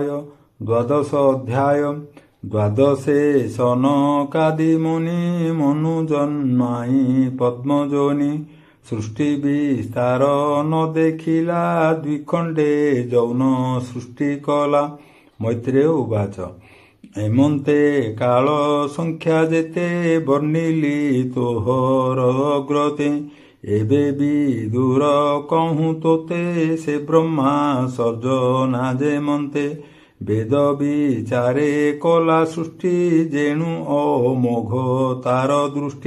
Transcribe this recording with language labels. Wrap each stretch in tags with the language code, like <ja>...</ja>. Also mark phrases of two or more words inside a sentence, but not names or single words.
<or>ଦ୍ୱାଦଶ ଅଧ୍ୟାୟ। ଦ୍ୱାଦଶେ ସନକାଦି ମୁନି ମନୁଜନ୍ମାଇ ପଦ୍ମଯୋନି। ସୃଷ୍ଟି ବିସ୍ତାର ନ ଦେଖିଲା ଦ୍ୱିଖଣ୍ଡେ ଯୌନ ସୃଷ୍ଟି କଲା। ମୈତ୍ରେୟ ଉବାଚ ଏମନ୍ତେ କାଳ ସଂଖ୍ୟା ଯେତେ ବର୍ଣ୍ଣିଲି ତୋହର ଅଗ୍ରତେ। ଏବେ ବି ଦୂର କହୁଁ ତୋତେ ସେ ବ୍ରହ୍ମା ସର୍ଜନା ଯେମନ୍ତେ। ବେଦ ବିଚାରେ କଲା ସୃଷ୍ଟି ଯେଣୁ ଅମୋଘ ତାର ଦୃଷ୍ଟି।</or>